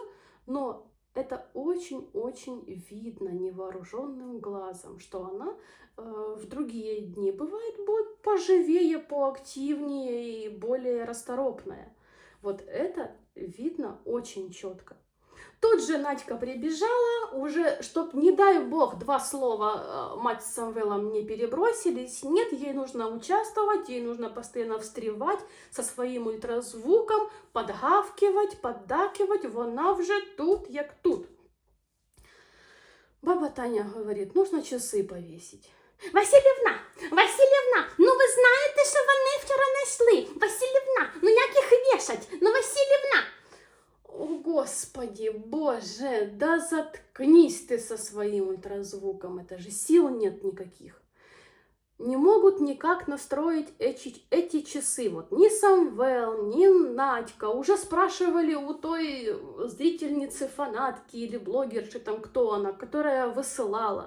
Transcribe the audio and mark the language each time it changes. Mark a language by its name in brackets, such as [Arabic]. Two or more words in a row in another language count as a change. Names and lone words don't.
[Russian] Но это очень-очень видно невооруженным глазом, что она в другие дни бывает будет поживее, поактивнее и более расторопная. Вот это видно очень четко. Тут же Надька прибежала, уже, чтоб, не дай бог, два слова мать с Самвелом не перебросились. Нет, ей нужно участвовать, ей нужно постоянно встревать со своим ультразвуком, подгавкивать, поддакивать. [Ukrainian] Вона вже тут, як тут. [Russian] Баба Таня говорит, нужно часы повесить. [Ukrainian] Васильівна, Васильівна, ну ви знаєте, що вони вчора знайшли? Васильівна, ну як їх вішать? Ну, Васильівна! [Russian] О, Господи, Боже, да заткнись ты со своим ультразвуком, это же сил нет никаких. Не могут никак настроить эти часы. Вот ни Самвел, ни Надька уже спрашивали у той зрительницы, фанатки или блогерши, там кто она, которая высылала.